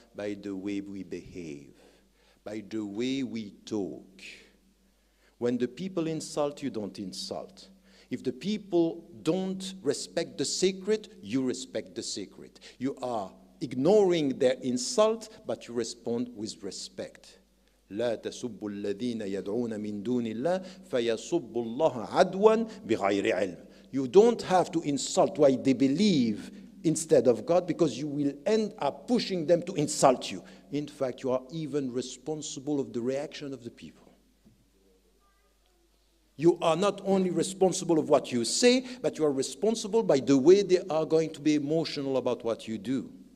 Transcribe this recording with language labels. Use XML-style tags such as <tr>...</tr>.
<en>By the way we behave, by the way we talk. When the people insult, you don't insult. If the people don't respect the sacred, you respect the sacred. You are ignoring their insult, but you respond with respect.</en> <ar>لا تسبوا الذين يدعون من دون الله فيسبوا الله عدوا بغير علم.</ar> <en>You don't have to insult why they believe instead of God, because you will end up pushing them to insult you. In fact, you are even responsible of the reaction of the people. You are not only responsible of what you say, but you are responsible by the way they are going to be emotional about what you do.</en>